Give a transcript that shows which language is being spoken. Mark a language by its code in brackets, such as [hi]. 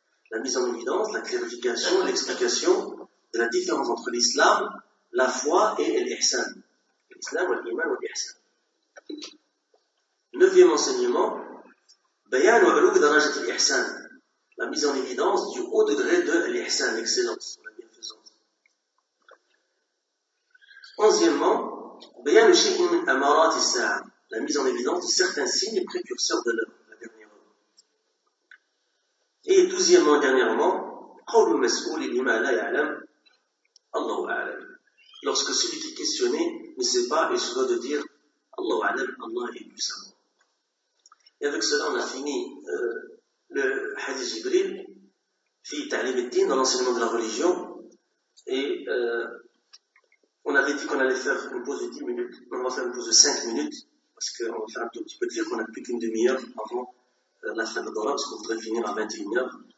[fr] La mise en évidence, la clarification, l'explication de la différence entre l'islam, la foi et l'ihsan. [ar] L'islam wa al-iman wa al-ihsan. [fr] Neuvième enseignement, [ar] bayan al-ulug darajat al-ihsan. [fr] La mise en évidence du haut degré de l'ihsan, l'excellence, la bienfaisance. Onzièmement, [ar] بيان شيء من أمارات الساعة. [fr] La mise en évidence de certains signes précurseurs de l'heure, la dernière heure. Et douzièmement, dernièrement, [ar] قول المسؤول لما لا يعلم الله أعلم. [fr] Lorsque celui qui est questionné ne sait pas, il se doit de dire [ar] الله أعلم, [fr] Allah est plus savant. Et avec cela, on a fini le hadith Jibril [ar] في تعليم الدين, [fr] dans l'enseignement de la religion. Et on avait dit qu'on allait faire une pause de 10 minutes, on va faire une pause de 5 minutes, parce qu'on va faire un tout petit peu de dire qu'on n'a plus qu'une demi-heure avant la fin de l'heure, parce qu'on voudrait finir à 21h.